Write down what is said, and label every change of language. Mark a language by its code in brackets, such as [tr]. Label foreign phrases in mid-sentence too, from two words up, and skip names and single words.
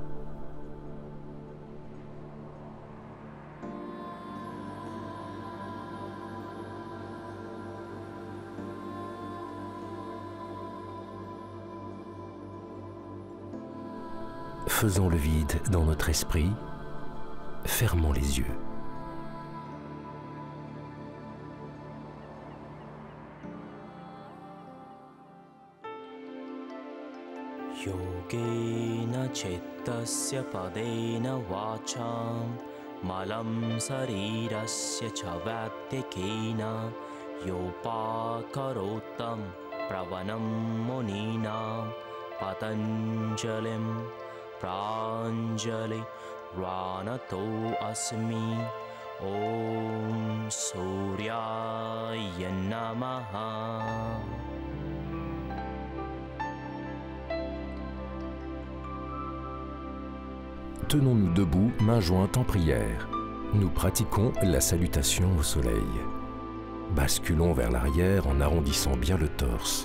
[fr] Faisons le vide dans notre esprit, fermons les yeux. [sa] Yogena cettasya padena vacham malam sarirasya cha vatyakena yopakarotam pravanam muninam patanjalim pranjali ranato asmi om suryaya namaha. [fr] Tenons-nous debout, mains jointes en prière. Nous pratiquons la salutation au soleil. Basculons vers l'arrière en arrondissant bien le torse.